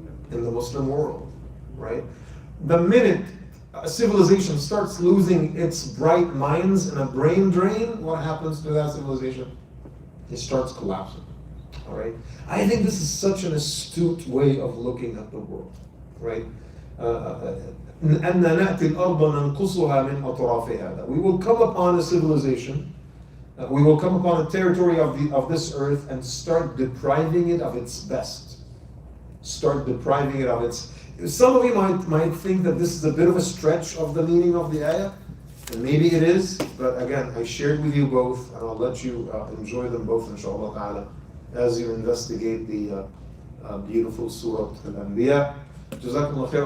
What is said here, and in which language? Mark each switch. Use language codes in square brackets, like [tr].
[en] In the Muslim world, right? The minute a civilization starts losing its bright minds and a brain drain, what happens to that civilization? It starts collapsing, all right? I think this is such an astute way of looking at the world, right? [ar] أن نأتي الأرض ننقصها من أطرافها. [en] That we will come upon a civilization, we will come upon a territory of this earth and start depriving it of its best. Start depriving it of its. Some of you might think that this is a bit of a stretch of the meaning of the ayah, and maybe it is, but again, I shared with you both, and I'll let you enjoy them both, inshallah ta'ala, as you investigate the beautiful Surah Al-Anbiya. Jazakumullah khair.